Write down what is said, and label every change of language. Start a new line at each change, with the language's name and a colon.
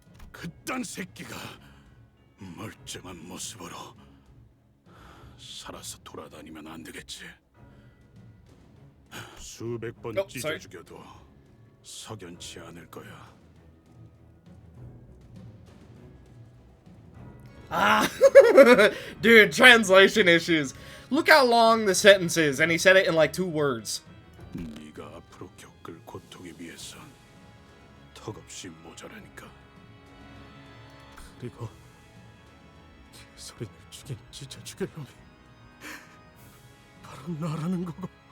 Korean: 그딴 새끼가 멀쩡한 모습으로 살아서 돌아다니면 안 되겠지. 수백 번 찢어 죽여도 석연치 않을 거야.
English: Ah, dude, translation issues. Look how long the sentence is, and he said it in like 2 words.
Korean: 네가 앞으로 겪을 고통에 비해선 턱없이 모자라니까. 그리고 개소리를 죽인 진짜 죽일 놈이 바로 나라는 거고.